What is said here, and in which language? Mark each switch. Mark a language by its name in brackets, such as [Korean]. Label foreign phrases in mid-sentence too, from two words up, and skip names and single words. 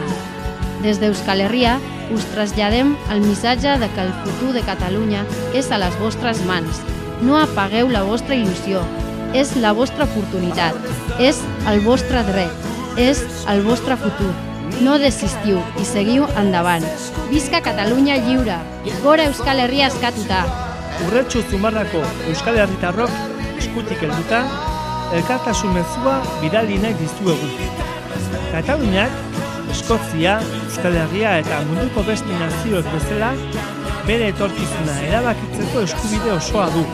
[Catalan] Des d'Euskal Herria us traslladem el missatge de que el futur de Catalunya és a les vostres mans. No apagueu la vostra il·lusió, és la vostra oportunitat, és el vostre dret, és el vostre futur. No desistiu i seguiu endavant. Visca Catalunya lliure! [Basque] Gora Euskal Herria eskatuta! Urretxu Zumarrako Euskal Herritarrok eskutik helduta, elkartasun mezua bidali nahi dizuegu. Kataluniak, Eskozia, Euskal Herria eta munduko beste nazioek bezala, bere etorkizuna erabakitzeko eskubide osoa du.